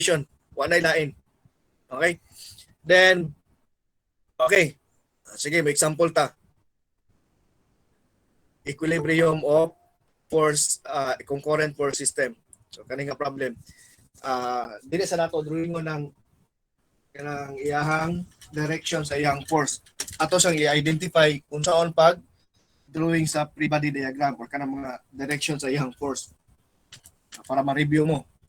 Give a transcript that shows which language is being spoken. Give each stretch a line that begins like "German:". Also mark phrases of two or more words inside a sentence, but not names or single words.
Cebuano: Wala lain. Okay? Then, okay. Sige, may example ta.
English: Equilibrium of force, concurrent force system.
Cebuano: So, kani nga problem. Dili sa nato drawing mo ng kanang iyahang direction sa iyang force. Ato siyang i-identify
Filipino: kung saan
Cebuano: pag drawing sa
English: free body diagram
Cebuano: or kanang mga direction sa iyang force para ma-review mo.